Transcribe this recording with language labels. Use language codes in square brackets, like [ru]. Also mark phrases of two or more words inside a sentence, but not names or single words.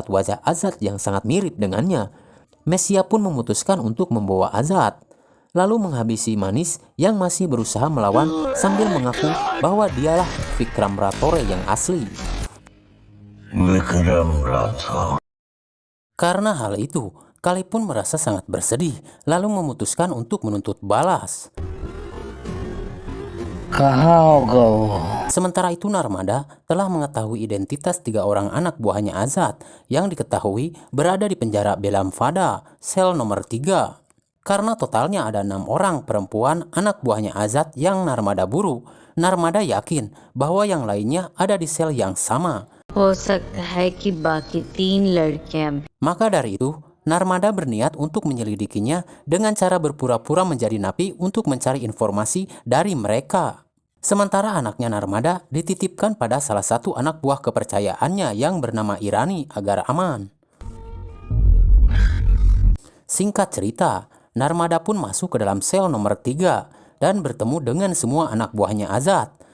[id] wajah Azad yang sangat mirip dengannya, Mesia pun memutuskan untuk membawa Azad, lalu menghabisi Manis yang masih berusaha melawan sambil mengaku bahwa dialah Vikram Ratore yang asli. Vikram Ratore. Karena hal itu, Kali pun merasa sangat bersedih, lalu memutuskan untuk menuntut balas. [hi] कहाँ हो गए? [id] Sementara itu Narmada telah mengetahui identitas 3 orang anak buahnya Azad yang diketahui berada di penjara Belamfada, sel nomor 3. Karena totalnya ada 6 orang perempuan anak buahnya Azad yang Narmada buru, Narmada yakin bahwa yang lainnya ada di sel yang sama. [hi] हो सकता है कि बाकी 3 लड़कियां [id] Maka dari itu, Narmada berniat untuk menyelidikinya dengan cara berpura-pura menjadi napi untuk mencari informasi dari mereka. Sementara anaknya Narmada dititipkan pada salah satu anak buah kepercayaannya yang bernama Irani agar aman. Singkat cerita, Narmada pun masuk ke dalam sel nomor 3 dan bertemu dengan semua anak buahnya Azad.